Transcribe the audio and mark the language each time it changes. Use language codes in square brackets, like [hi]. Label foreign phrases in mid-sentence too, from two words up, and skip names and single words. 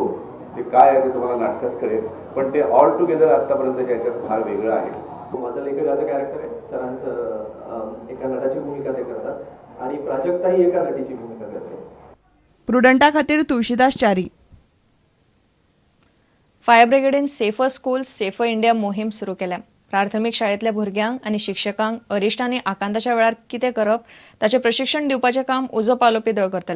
[mr] ते काय आहे ते तुम्हाला नाटकात कळेल, पण ते [en] all together [mr] आतापर्यंत याच्यात फार वेगळं आहे. माझं लेखकाचं कॅरेक्टर आहे, सरांचं एका नटाची भूमिका ते करतात आणि प्राजक्ता ही एका नटीची भूमिका करते. [kok] प्रुडंटा खातीर तुळशीदास च्यारी. [en] fire brigadeीन safer school safer India [kok] मोहीम सुरू केल्या. प्राथमिक शाळेतल्या भुरग्यांक आणि शिक्षकांक अरिश्टांनी आकांताच्या वेळार कितें करप ताचें प्रशिक्षण दिवपाचें काम उजो पालोवपी दळ करतले.